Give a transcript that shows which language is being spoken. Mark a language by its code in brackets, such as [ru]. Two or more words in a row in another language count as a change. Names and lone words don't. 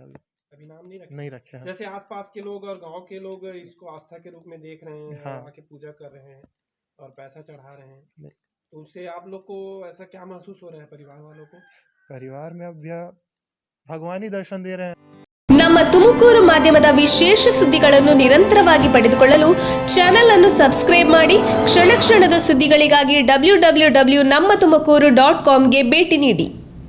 [hi] अभी नाम नहीं रखे हैं। जैसे आसपास के लोग और गांव के लोग इसको आस्था के रूप में देख रहे हैं, हाँ। आके पूजा कर रहे हैं और पैसा चढ़ा रहे हैं, तो उससे आप लोग को ऐसा क्या महसूस हो रहा है परिवार वालों को? परिवार में अब यह भगवान ही दर्शन दे रहे हैं। [kn] ನಮ್ಮ ತುಮಕೂರು ಮಾಧ್ಯಮದ ವಿಶೇಷ ಸುದ್ದಿಗಳನ್ನು ನಿರಂತರವಾಗಿ ಪಡೆದುಕೊಳ್ಳಲು ಚಾನೆಲ್ ಅನ್ನು ಸಬ್ಸ್ಕ್ರೈಬ್ ಮಾಡಿ. ಕ್ಷಣ ಕ್ಷಣದ ಸುದ್ದಿಗಳಿಗಾಗಿ www.nammathumakuru.com ಗೆ ಭೇಟಿ ನೀಡಿ.